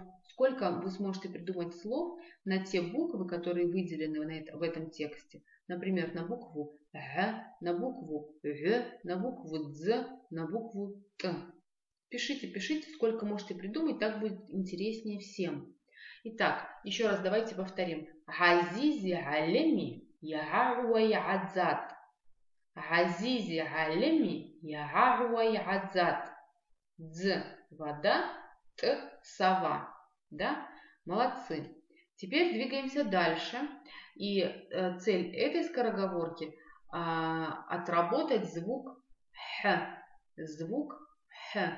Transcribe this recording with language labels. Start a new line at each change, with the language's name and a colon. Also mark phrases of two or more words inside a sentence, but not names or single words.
Russian: Сколько вы сможете придумать слов на те буквы, которые выделены в этом тексте. Например, на букву Г, на букву Г, на букву Дз, на букву Т. Пишите, пишите, сколько можете придумать, так будет интереснее всем. Итак, еще раз давайте повторим.
Abkhazian: Газизи галеми ягагуа ягадзад. Газизи галеми ягагуа ягадзад.
Russian: Дз – вода, Т – сова. Да? Молодцы. Теперь двигаемся дальше. И цель этой скороговорки – отработать звук Х. Звук Х.